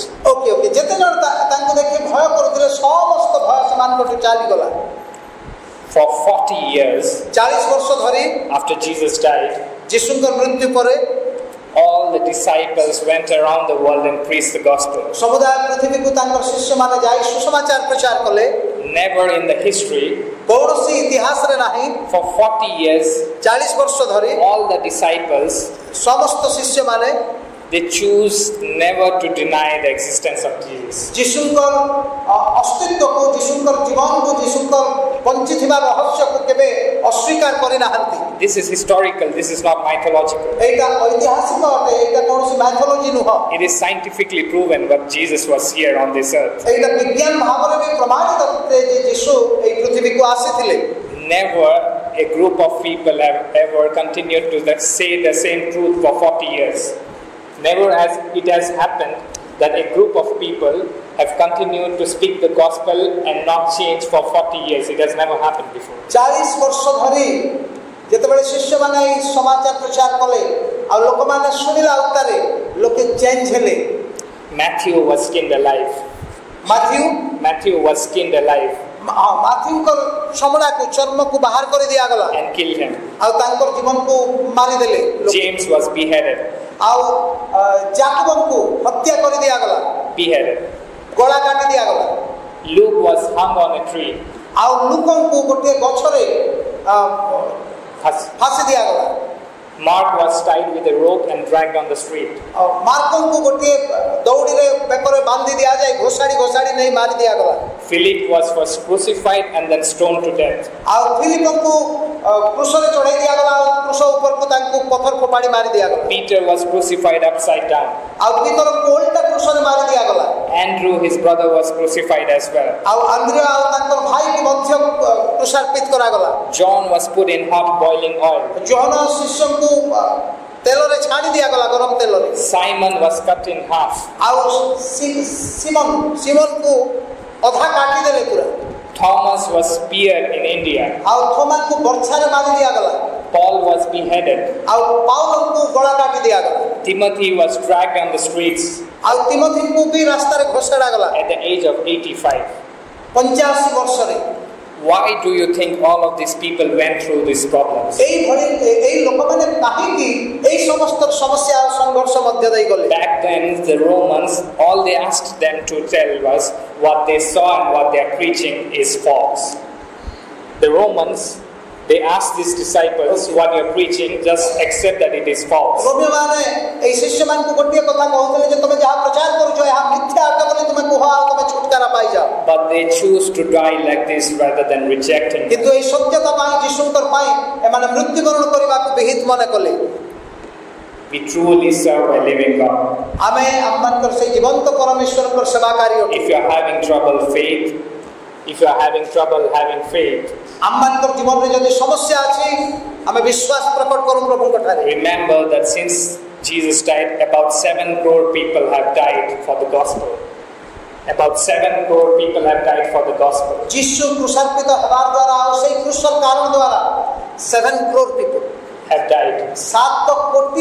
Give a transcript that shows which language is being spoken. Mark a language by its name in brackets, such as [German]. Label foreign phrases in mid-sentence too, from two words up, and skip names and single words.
[Odia] ଓକେ ଯେତେ ଜଣ ତାଙ୍କୁ ଦେଖି ଭୟ କରୁଥିଲେ ସମସ୍ତ ଭୟ ସେମାନଙ୍କଠୁ ଚାଲିଗଲା [English] For 40 years [Odia] 40 ବର୍ଷ ଧରି [English] after Jesus died, [Odia] ଯୀଶୁଙ୍କର ମୃତ୍ୟୁ ପରେ [English] all the disciples went around the world and preached the gospel. [Odia] ସମୁଦାୟ ପୃଥିବୀକୁ ତାଙ୍କର ଶିଷ୍ୟମାନେ ଯାଇ ସୁସମାଚାର ପ୍ରଚାର କଲେ [English] Never in the history, [Odia] କୌଣସି ଇତିହାସରେ ନାହିଁ [English] for 40 years, [Odia] 40 ବର୍ଷ ଧରି [English] all the disciples, [Odia] ସମସ୍ତ ଶିଷ୍ୟମାନେ [English] they choose never to deny the existence of Jesus. [Odia] ଯୀଶୁଙ୍କର ଅସ୍ତିତ୍ୱକୁ ଯୀଶୁଙ୍କର ଜୀବନକୁ ଯୀଶୁଙ୍କର ବଞ୍ଚିଥିବା ରହସ୍ୟକୁ କେବେ ଅସ୍ୱୀକାର କରିନାହାନ୍ତି [English] This is historical, this is not mythological. ଏଇଟା ଐତିହାସିକ ଅଟେ ଏଇଟା କୌଣସି ମାଇଥୋଲୋଜି ନୁହଁ It is scientifically proven that Jesus was here on this earth. ଏଇଟା ବିଜ୍ଞାନ ଭାବରେ ବି ପ୍ରମାଣିତ ଯେ ଯୀଶୁ ଏହି ପୃଥିବୀକୁ ଆସିଥିଲେ Never a group of people have ever continued to say the same truth for 40 years. Never has it has happened that a group of people have continued to speak the gospel and not change for 40 years. It has never happened before. [Odia] 40 ବର୍ଷ ଧରି ଯେତେବେଳେ ଶିଷ୍ୟମାନେ ଏହି ସମାଚାର ପ୍ରଚାର କଲେ ଆଉ ଲୋକମାନେ ଶୁଣିଲା ଉତ୍ତାରେ ଲୋକେ ଚେଞ୍ଜ ହେଲେ [English] Matthew was skinned alive. Matthew was skinned alive [Odia] ମାଥ୍ୟୁଙ୍କ ଚମଡ଼ାକୁ ଚର୍ମକୁ ବାହାର କରି ଦିଆଗଲା [English] and killed him. [Odia] ଆଉ ତାଙ୍କର ଜୀବନକୁ ମାରିଦେଲେ [English] James was beheaded. [Odia] ଆଉ ଯାକବଙ୍କୁ ହତ୍ୟା କରି ଦିଆଗଲା [English] Beheaded. [Odia] ଗଳା କାଟି ଦିଆଗଲା [English] Luke was hung on a tree. [Odia] ଆଉ ଲୋକଙ୍କୁ ଗୋଟିଏ ଗଛରେ ଫାଶୀ ଦିଆଗଲା [English] Mark was tied with a rope and dragged on the street. [Odia] ମାର୍କଙ୍କୁ ଗୋଟିଏ ଦଉଡ଼ିରେ ବେକରେ ବାନ୍ଧି ଦିଆଯାଇ ଘୋଷାଡ଼ି ନେଇ ମାରି ଦିଆଗଲା [English] Philip was first crucified and then stoned to death. [Odia] ଆଉ ଫିଲିପଙ୍କୁ କ୍ରୁଶରେ ଚଢ଼େଇ ଦିଆଗଲା ଆଉ କ୍ରୁଶ ଉପରକୁ ତାଙ୍କୁ ପଥର ଫୋପାଡ଼ି ମାରି ଦିଆଗଲା [English] Peter was crucified upside down. [Odia] ଆଉ ପିତରଙ୍କୁ ଓଲଟା କ୍ରୁଶରେ ମାରି ଦିଆଗଲା [English] Andrew, his brother, was crucified as well. [Odia] ଆଉ ଆନ୍ଦ୍ରିୟ ଆଉ ତାଙ୍କର ଭାଇକୁ ମଧ୍ୟ କ୍ରୁଶାର୍ପିତ କରାଗଲା [English] John was put in hot boiling oil. [Odia] ଯୋହନ ଶିଷ୍ୟଙ୍କୁ ତେଲରେ ଛାଣି ଦିଆଗଲା ଗରମ ତେଲରେ [English] Simon was cut in half. [Odia] ଆଉ ସିମନକୁ ଅଧା କାଟିଦେଲେ ପୁରା [English] Thomas was speared in India. [Odia] ଆଉ ଥୋମାଙ୍କୁ ବର୍ଚ୍ଛାରେ ମାରି ଦିଆଗଲା [English] Paul was beheaded. [Odia] ଆଉ ପାଉଲଙ୍କୁ ଗଳା କାଟି ଦିଆଗଲା [English] Timothy was dragged on the streets [Odia] ଆଉ ତିମୋଥୀଙ୍କୁ ବି ରାସ୍ତାରେ ଘୋଷାଡ଼ାଗଲା [English] at the age of 85. [Odia] 85 ବର୍ଷରେ [English] Why do you think all of these people went through these problems? [Odia] এই ଲୋକମାନେ କାହିଁକି ଏହି ସମସ୍ତ ସମସ୍ୟା ଆଉ ସଂଘର୍ଷ ମଧ୍ୟ ଦେଇ ଗଲେ [English] Back then, the Romans, all they asked them to tell was what they saw and what they are preaching is false. The Romans, they asked these disciples, what you are preaching, just accept that it is false. [Odia] ରୋମୀୟମାନେ ଏହି ଶିଷ୍ୟମାନଙ୍କୁ ଗୋଟିଏ କଥା କହୁଥିଲେ ଯେ ତମେ ଯାହା ପ୍ରଚାର କରୁଛ ଏହା ମିଥ୍ୟା ଅଟେ ବୋଲି ତୁମେ କୁହ ଆଉ ତମେ ଛୁଟକାରା ପାଇଯାଅ [English] But they choose to die like this rather than rejecting them. [Odia] କିନ୍ତୁ ଏହି ସତ୍ୟତା ପାଇଁ ଯୀଶୁଙ୍କର ପାଇଁ ଏମାନେ ମୃତ୍ୟୁବରଣ କରିବାକୁ ବିହିତ ମନେ କଲେ [English] We truly serve a living God. [Odia] ଆମେ ଆମମାନଙ୍କର ସେହି ଜୀବନ୍ତ ପରମେଶ୍ୱରଙ୍କର ସେବାକାରୀ ଅଟୁ [English] If you are having trouble faith, if If you are having trouble having faith, [Odia] आमମାନଙ୍କର ଜୀବନରେ ଯଦି ସମସ୍ୟା ଅଛି ଆମେ ବିଶ୍ୱାସ ପ୍ରକଟ କରୁ ପ୍ରଭୁଙ୍କ ଠାରେ [English] remember that since Jesus died, about 7 crore people have died for the gospel. About 7 crore people have died for the gospel. [Odia] ଯୀଶୁ କ୍ରୁଶାର୍ପିତ ହେବାର ଦ୍ୱାରା ଆଉ ସେଇ କ୍ରୁଶର କାରଣ ଦ୍ୱାରା 7 [English] crore people Have died, [Odia] 7 କୋଟି